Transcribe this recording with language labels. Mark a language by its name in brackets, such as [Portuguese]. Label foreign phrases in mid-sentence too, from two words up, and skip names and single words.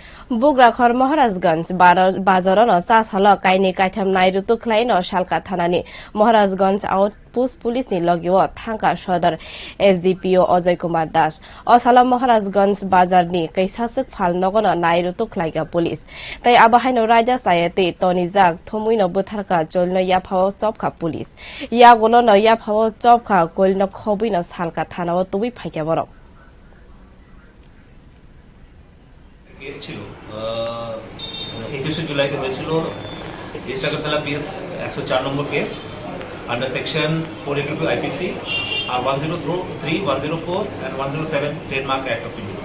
[Bodo] बुग्राखर महाराजगंज बाजार चास हल काइने काइथाम नाइरु तुख्लाइ न सालका थानानि महाराजगंज आउटपोस्ट पुलिसनि लगियो थांका सदर एसडीपीओ अजय कुमार दास असाला महाराजगंज बाजारनि कैसासक फाल नगन नाइरु तुख्लाइगा पुलिस तै आबाहाइनो राजा सायते तनिजाक थमुइन बुथारका चोल्न याफाव चपका पुलिस या गोलो न याफाव चपका कोल्न खबुइन सालका थानाव तुबि फाइका बरक [Bangla] কেস ছিল 21 জুলাইতে হয়েছিল ইস্ট আগরতলা পিএস 104 নম্বর কেস [English] under section [Bangla] 482 আইপিসি আর 103 104 এন্ড 107 ট্রেডমার্ক অ্যাক্ট অফ ইন্ডিয়া।